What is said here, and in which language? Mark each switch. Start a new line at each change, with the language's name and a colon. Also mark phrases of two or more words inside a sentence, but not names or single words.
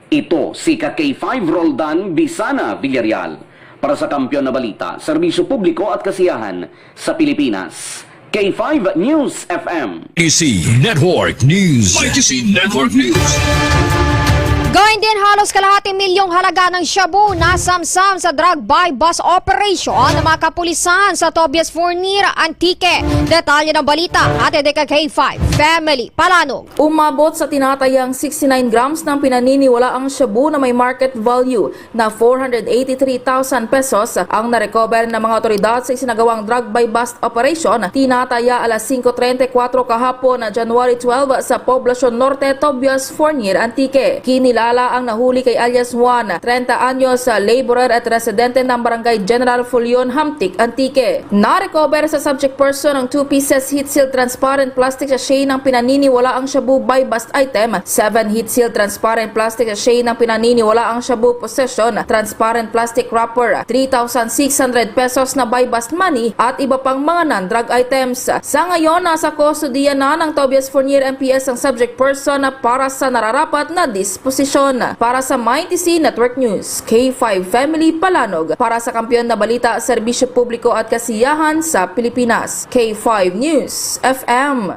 Filipino: Ito si K5 Roldan Bisana Villarreal Para sa Kampiyon na Balita, Serbisyo Publiko at Kasiyahan sa Pilipinas, K5 News FM. ITC Network News. ITC Network News. Gayun din halos kalahating milyong halaga ng shabu na samsam sa
English: drug buy bus operation
Filipino: ng mga kapulisan sa Tobias Fournier, Antique. Detalye ng balita atin kay K5 Family Palanog. Umabot sa tinatayang 69 grams ng pinaniniwalaang shabu na may
English: market value
Filipino: na 483,000 pesos ang narecover ng mga otoridad sa isinagawang
English: drug buy bust operation.
Filipino: Tinataya alas 5:34 kahapon na January 12 sa Poblacion Norte, Tobias Fournier, Antique. Kinilala ang nahuli kay alias Juan, 30 anyos, laborer at residente ng Barangay General Fulion, Hamtic, Antique. Na-recover sa subject person ang
English: 2 pieces heat-sealed transparent plastic sachet
Filipino: ng pinaniniwalaang shabu
English: buy bust item, 7 heat-sealed transparent plastic sachet
Filipino: ng pinaniniwalaang shabu
English: possession, transparent plastic wrapper,
Filipino: 3,600 pesos na
English: buy bust money
Filipino: at iba pang mga
English: non-drug items.
Filipino: Sa ngayon, nasa kustodiya na ng Tobias Fournier MPS ang
English: subject person
Filipino: para sa nararapat na disposisyon. Para sa ITC Network News, K5 Family Palanog. Para sa Kampiyon na Balita, Serbisyo Publiko at Kasiyahan sa Pilipinas, K5 News FM.